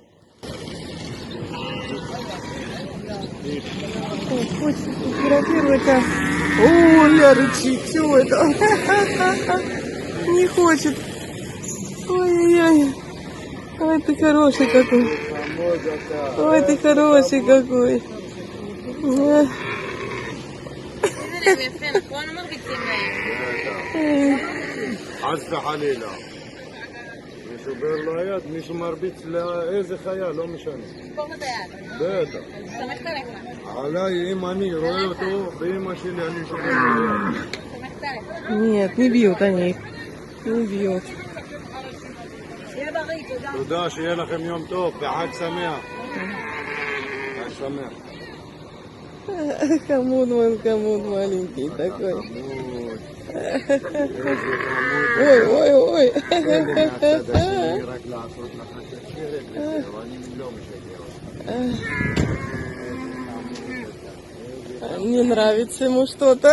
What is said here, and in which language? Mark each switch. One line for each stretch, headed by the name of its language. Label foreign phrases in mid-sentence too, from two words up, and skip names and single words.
Russian: Хочет фотографировать, а... О, ля рычит, чего это? Не хочет. Ой-ой-ой. Ой, ты хороший какой. Ой, ты хороший какой.
Hebrew: חס וחלילה. מישהו בר לו היד, מישהו מרביץ לאיזה חיה, לא משנה. בטח. עליי, אם אני רואה אותו, באמא שלי אני שובר לו היד.
Russian: Нет, не бьют они. Не бьют.
Hebrew: תודה, שיהיה לכם יום טוב, וחג שמח. חג שמח.
Russian: Хамуд маленький такой. Ой. Не нравится ему что-то.